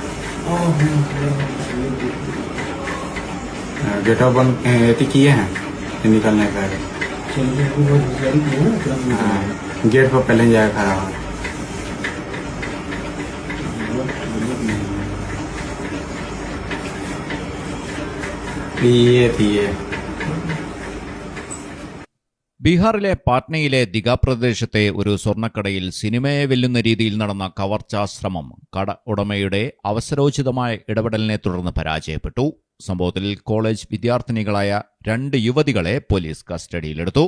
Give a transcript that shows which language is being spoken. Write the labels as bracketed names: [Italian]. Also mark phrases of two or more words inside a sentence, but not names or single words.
[Hindi] गेट ऑफ बंद किए हैं निकलने का। गेट पर पहले जाए खड़ा हो। ये थी ये [Malayalam] ബീഹാറിലെ പാട്നയിലെ ദിഗ പ്രദേശത്തെ ഒരു സ്വർണ്ണക്കടയിൽ സിനിമയെ വെല്ലുന്ന രീതിയിൽ നടന്ന കവർച്ചാശ്രമം കട ഉടമയുടെ അവസരോചിതമായ ഇടപെടലിനെ തുടർന്ന് പരാജയപ്പെട്ടു. സംഭവത്തിൽ കോളേജ് വിദ്യാർത്ഥിനികളായ 2 യുവതികളെ പോലീസ് കസ്റ്റഡിയിലെടുത്തു.